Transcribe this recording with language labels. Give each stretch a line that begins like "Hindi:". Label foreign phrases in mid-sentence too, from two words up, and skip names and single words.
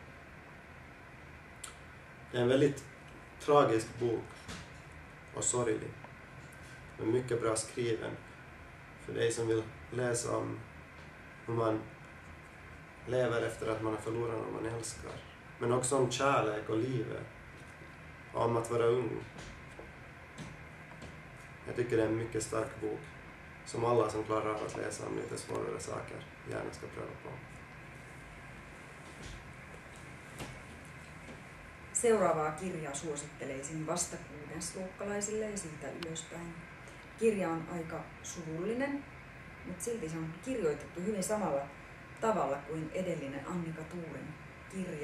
Swedish: Det är en väldigt tragisk bok och sorglig, men mycket bra skriven för dig som vill läsa om hur man lever efter att man har förlorat någon man älskar. Men också om kärlek och livet, och om att vara ung. Jag tycker det är en mycket stark bok som alla som klarar av att läsa om lite svårare saker gärna ska pröva på.
Finnish: Seuraavaa kirjaa suosittelisin vasta kuudesluokkalaisille ja siitä ylöspäin. Kirja on aika surullinen, mutta silti se on kirjoitettu hyvin samalla tavalla kuin edellinen Annika Tuurin kirja.